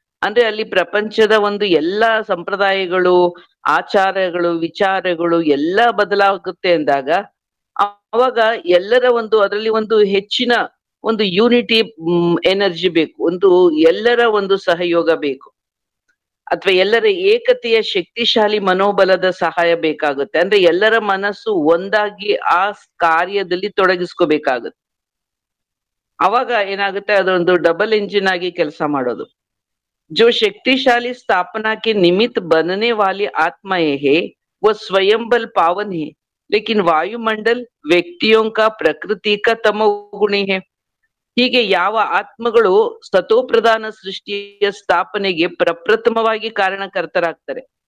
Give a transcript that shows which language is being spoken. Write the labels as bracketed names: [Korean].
[Kannada] ಅಂದ್ರೆ ಅಲ್ಲಿ ಪ್ರಪಂಚದ ಒಂದು ಎಲ್ಲಾ ಸಂಪ್ರದಾಯಗಳು, ಆಚಾರಗಳು, ವಿಚಾರಗಳು ಎಲ್ಲ ಬದಲಾಗುತ್ತೆ ಅಂದಾಗ ಅವಾಗ ಎಲ್ಲರ ಅದರಲ್ಲಿ ಒಂದು ಹೆಚ್ಚಿನ ಒಂದು ಯೂನಿಟಿ ಎನರ್ಜಿ ಬೇಕು, ಎಲ್ಲರ ಒಂದು ಸಹಯೋಗ ಬೇಕು, ಅಥವಾ ಎಲ್ಲರ ಏಕತೆಯ ಶಕ್ತಿಶಾಲಿ ಮನೋಬಲದ ಸಹಾಯ ಬೇಕಾಗುತ್ತೆ. ಅಂದ್ರೆ ಎಲ್ಲರ ಮನಸ್ಸು ಒಂದಾಗಿ ಆ ಕಾರ್ಯದಲ್ಲಿ ತೊಡಗಿಸ್ಕೋಬೇಕಾಗುತ್ತೆ. ಅವಾಗ ಏನಾಗುತ್ತೆ, ಅದೊಂದು ಡಬಲ್ ಇಂಜಿನ್ ಆಗಿ ಕೆಲಸ ಮಾಡೋದು. [Hindi] जो शक्तिशाली स्थापना के निमित्त बनने वाली आत्माएं है वो स्वयं बल पावन है, लेकिन वायुमंडल व्यक्तियों का प्रकृति का तमोगुणी है. [Kannada] ಹೀಗೆ ಯಾವ ಆತ್ಮಗಳು ಸತೋಪ್ರಧಾನ ಸೃಷ್ಟಿಯ ಸ್ಥಾಪನೆಗೆ ಪ್ರಪ್ರಥಮವಾಗಿ ಕಾರಣಕರ್ತರಾಗ್ತಾರೆ.